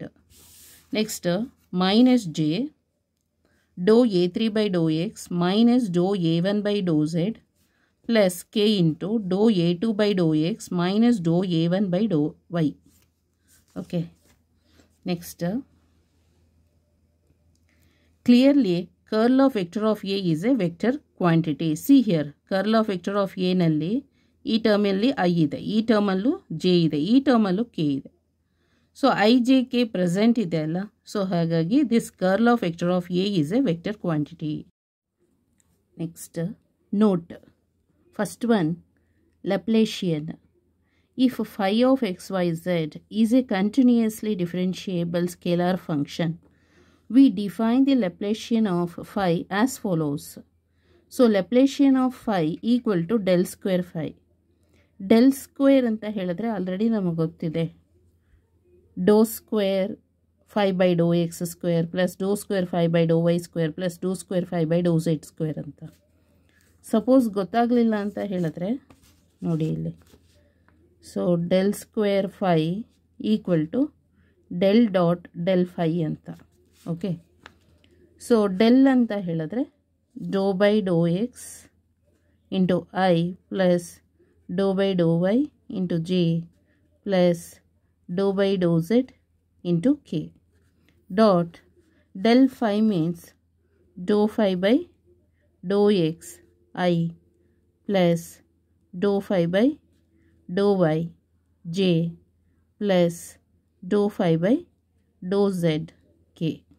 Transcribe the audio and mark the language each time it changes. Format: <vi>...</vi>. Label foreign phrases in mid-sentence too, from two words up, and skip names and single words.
<en>Next minus j dou a3 by dou x minus dou a1 by dou z plus k into dou a2 by dou x minus dou a1 by dou y. Okay. Next, clearly curl of vector of A is a vector quantity. See here, curl of vector of A</en> <kn>nalli ಈ ಟರ್ಮಲ್ಲಿ ಐ ಇದೆ, ಈ ಟರ್ಮಲ್ಲೂ ಜೆ ಇದೆ, ಈ ಟರ್ಮಲ್ಲೂ ಕೆ ಇದೆ.</kn> <en>so i j k present</en> <kn>ಇದೆ ಅಲ್ಲ, ಸೊ ಹಾಗಾಗಿ</kn> <en>this curl of vector of A is a vector quantity. next note, first one Laplacian. if phi of xyz is a continuously differentiable scalar function, we define the Laplacian of phi as follows. So Laplacian of phi equal to del square phi. Del square</en> <kn>ಅಂತ ಹೇಳಿದ್ರೆ ಆಲ್ರೆಡಿ ನಮಗೆ ಗೊತ್ತಿದೆ,</kn> <en>dou square phi by dou x square plus dou square phi by dou y square plus dou square phi by dou z square ಅಂತ. ಸಪೋಸ್</en> <kn>ಗೊತ್ತಾಗಲಿಲ್ಲ ಅಂತ ಹೇಳಿದ್ರೆ ನೋಡಿ ಇಲ್ಲಿ,</kn> <en>so del square phi equal to del dot del phi ಅಂತ. okay, so del</en> <kn>ಅಂತ ಹೇಳಿದ್ರೆ</kn> <en>dou by dou x into i plus dou by dou y into j plus dou by dou z into k dot del phi means dou phi by dou x I plus dou phi by dou y j plus dou phi by dou z k.</en>